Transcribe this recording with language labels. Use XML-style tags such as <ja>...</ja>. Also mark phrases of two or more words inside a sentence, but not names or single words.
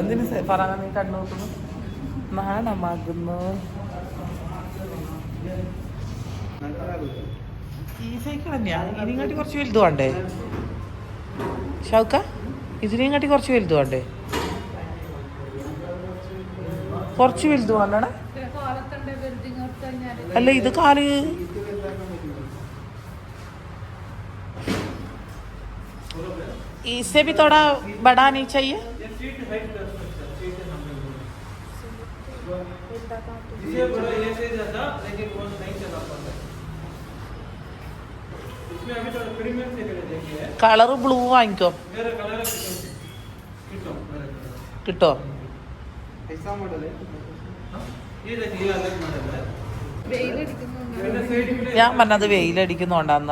<ml>എന്തിന് ഫറാന നീ കണ്ണു പൊത്തുന്നു? നാണമാകുന്നു. ഈ സൈക്കിൾ തന്നെയാ. ഇതിനെയും കാട്ടി കുറച്ച് വലുത് വേണ്ടേ ഷൗക്ക? ഇതിനെയും കാട്ടി കുറച്ച് വലുത് വേണ്ടേ? കുറച്ച് വലുത് വേണ്ടേ?</ml> <hi>अल्ले इधर काले इससे भी थोड़ा बड़ा नहीं चाहिए?</hi> <en>colour blue</en> <ml>വാങ്ങിക്കോ. കിട്ടോ? ഞാൻ പറഞ്ഞത് വെയിലടിക്കുന്നോണ്ടാന്ന്.</ml>